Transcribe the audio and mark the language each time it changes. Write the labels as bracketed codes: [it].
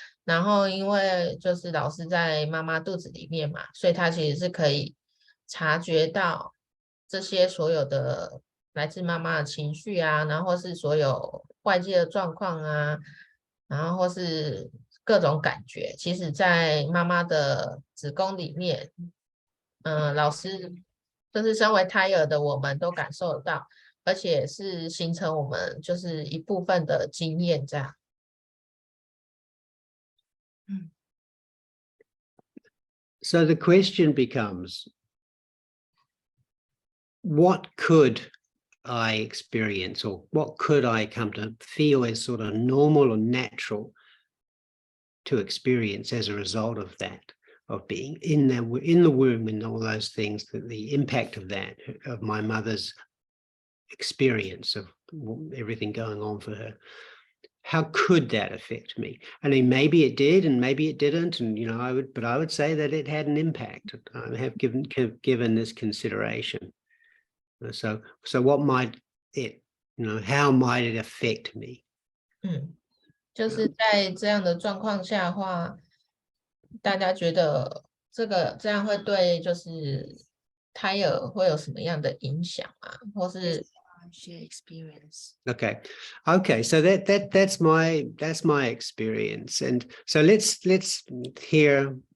[zh] 然后因为就是老师在妈妈肚子里面嘛，所以他其实是可以察觉到这些所有的来自妈妈的情绪啊，然后或是所有外界的状况啊，然后或是各种感觉，其实在妈妈的子宫里面，老师就是身为胎儿的我们都感受得到，而且是形成我们就是一部分的经验这样。 [en] So the question becomes, what could I experience, or what could I come to feel as sort of normal or natural to experience as a result of that, of being in the womb and all those things, the impact of that, of my mother's experience of everything going on for her? How could that affect me? I mean, maybe it did, and maybe it didn't, and I would say that it had an impact. I have given this consideration. So what might it, how might it affect me? [zh] 就是在这样的状况下的话，大家觉得这样会对就是胎儿会有什么样的影响啊？或是 [en] share experience. Okay, so that's my experience, and so let's hear